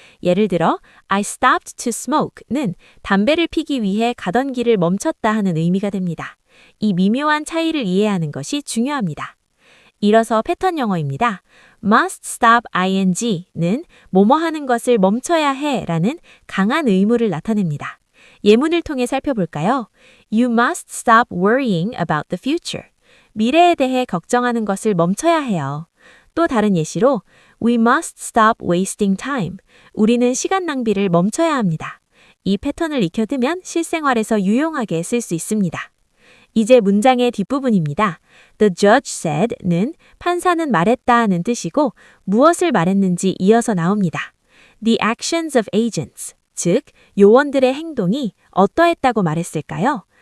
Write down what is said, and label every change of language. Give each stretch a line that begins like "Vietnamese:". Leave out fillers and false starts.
Korean: 예를 들어
English: I stopped to smoke
Korean: 는 담배를 피기 위해 가던 길을 멈췄다 하는 의미가 됩니다. 이 미묘한 차이를 이해하는 것이 중요합니다. 이어서 패턴 영어입니다.
English: must stop ing
Korean: 는 뭐뭐 하는 것을 멈춰야 해라는 강한 의무를 나타냅니다. 예문을 통해 살펴볼까요?
English: You must stop worrying about the future.
Korean: 미래에 대해 걱정하는 것을 멈춰야 해요. 또 다른 예시로
English: We must stop wasting time.
Korean: 우리는 시간 낭비를 멈춰야 합니다. 이 패턴을 익혀두면 실생활에서 유용하게 쓸 수 있습니다. 이제 문장의 뒷부분입니다.
English: The judge said
Korean: 는 판사는 말했다는 뜻이고 무엇을 말했는지 이어서 나옵니다.
English: The actions of agents,
Korean: 즉 요원들의 행동이 어떠했다고 말했을까요?